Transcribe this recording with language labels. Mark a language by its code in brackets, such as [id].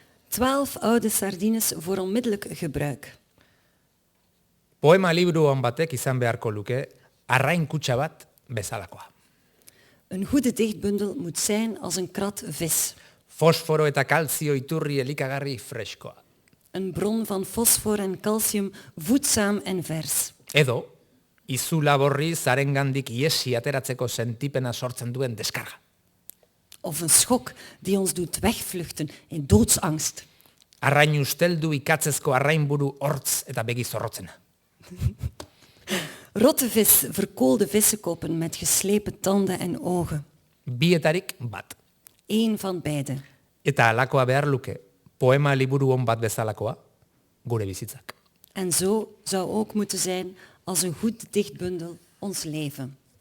[nl] 12 oude sardines voor onmiddellijk gebruik. [eu] Poema liburu on batek izan beharko luke arrain kutxa bat bezalakoa. [nl] Een goede dichtbundel moet zijn als een krat vis. [eu] Fosforo eta kalzio iturri elikagarri freskoa. [nl] Een bron van fosfor en calcium, voedzaam en vers. [eu] Edo, izu laborri zarengandik iesi ateratzeko sentipena sortzen duen deskarga. [nl] Of een schok die ons doet wegvluchten in doodsangst. [eu] Arrain usteldu ikatzezko arrainburu hortz eta begi zorrotzena. [nl] Rotte vis, verkoolde vissenkoppen met geslepen tanden en ogen. [eu] Bietarik bat. [nl] Eén van beide. [eu] Eta alakoa behar luke, poema liburu on bat bezalakoa, gure bizitzak. [nl] En zo zou ook moeten zijn als een goed dichtbundel ons leven.